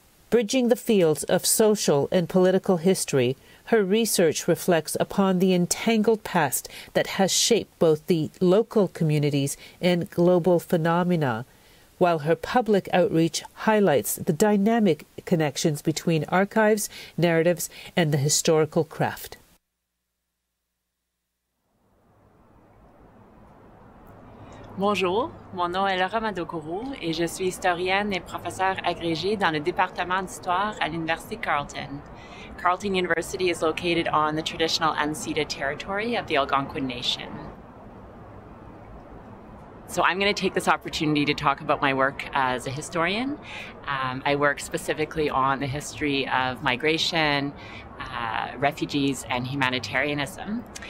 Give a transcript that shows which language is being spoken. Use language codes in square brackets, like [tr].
[en] Bridging the fields of social and political history, her research reflects upon the entangled past that has shaped both the local communities and global phenomena, while her public outreach highlights the dynamic connections between archives, narratives, and the historical craft. [fr] Bonjour, mon nom est Laura Madokoro et je suis historienne et professeure agrégée dans le département d'histoire à l'Université Carleton. [en] Carleton University is located on the traditional unceded territory of the Algonquin Nation. So I'm going to take this opportunity to talk about my work as a historian. I work specifically on the history of migration, refugees, and humanitarianism.